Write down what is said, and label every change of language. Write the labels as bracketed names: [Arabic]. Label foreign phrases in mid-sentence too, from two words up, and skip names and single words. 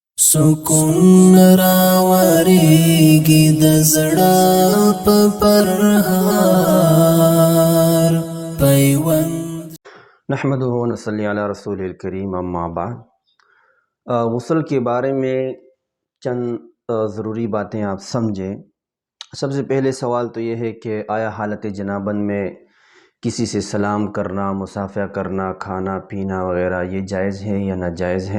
[Pashto] سکون راوریږي د زړه په پرهار پیوند. [Arabic] نحمده ونصلی علی رسول الکریم، اما بعد. [Urdu] غسل کے بارے میں چند ضروری باتیں آپ سمجھیں. سب سے پہلے سوال تو یہ ہے کہ آیا حالت جنابت میں کسی سے سلام کرنا، مصافحہ کرنا، کھانا پینا وغیرہ یہ جائز ہے یا ناجائز ہے؟